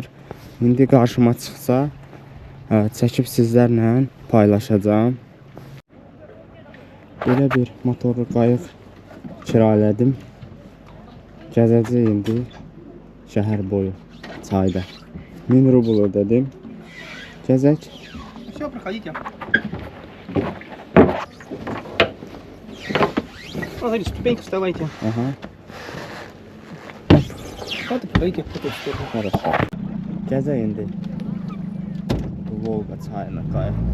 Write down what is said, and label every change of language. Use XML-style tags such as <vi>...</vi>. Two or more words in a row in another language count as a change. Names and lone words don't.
<az>İndi qarşıma çıxsa çəkib sizlərlə paylaşacağım. Belə bir motorlu qayıq kiraladım. Gəzəcək indi şəhər boyu çayda. 1000 rubl ödədim. Gəzək.</az> <ru>Все, проходите. Смотрите, ступеньки вставайте. Ага. Вот и проходите в эту сторону. Хорошо.</ru> <az>Gəzək indi Volqa çayına qayıq.</az>